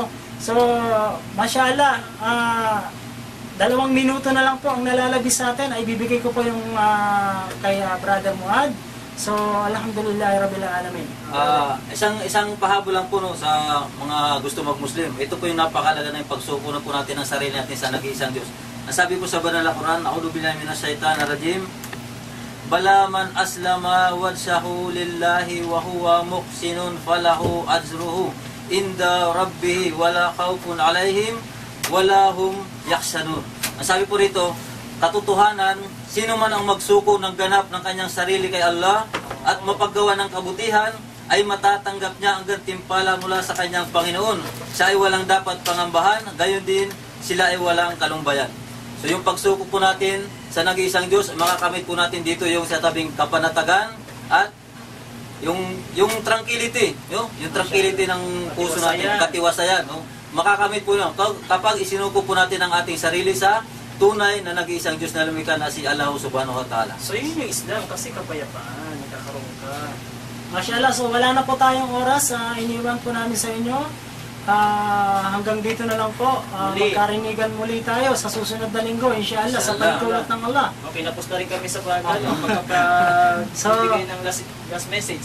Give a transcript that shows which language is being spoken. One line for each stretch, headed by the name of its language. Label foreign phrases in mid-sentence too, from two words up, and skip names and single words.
Filipino: So, mashallah, 2 minuto na lang po ang nalalabis sa atin, ay bibigay ko po yung kay Brother Muad.
Arabic: So, الحمد لله، رب العالمين.
Filipino: Isang pahabol lang po no, sa mga gusto mag-Muslim. Ito po yung napakalaga na yung pagsuko na po natin ng sarili natin sa nag-iisang Diyos. Ang sabi po sa banal na Quran,
Arabic: أعوذ بالله من الشيطان الرجيم، بلى من أسلم وجهه لله وهو محسن فله أجره عند ربه ولا خوف عليهم ولا هم يحزنون.
Filipino: Ang sabi po rito, katotohanan, sino man ang magsuko ng ganap ng kanyang sarili kay Allah at mapaggawa ng kabutihan, ay matatanggap niya ang gantimpala mula sa kanyang Panginoon. Siya ay walang dapat pangambahan, gayon din sila ay walang kalumbayan. So yung pagsuko po natin sa nag-iisang Diyos, makakamit po natin dito yung sa tabing kapanatagan at yung tranquility, yung tranquility ng puso natin, katiwasayan. No? Makakamit po yun kapag isinuko po natin ang ating sarili sa tunay na nag-iisang Diyos na lumikha na si Allah
Arabic: سبحانه وتعالى.
Filipino: So yun yung Islam, kasi kapayapaan, nagkakaroon ka. Mashallah, so wala na po tayong oras, iniwan po namin sa inyo. Hanggang dito na lang po, magkarinigan muli tayo sa susunod na linggo, inshallah, sa pagtulot ng Allah. Okay, napos na rin kami sa bagal, pagkabigay ng
English: last message.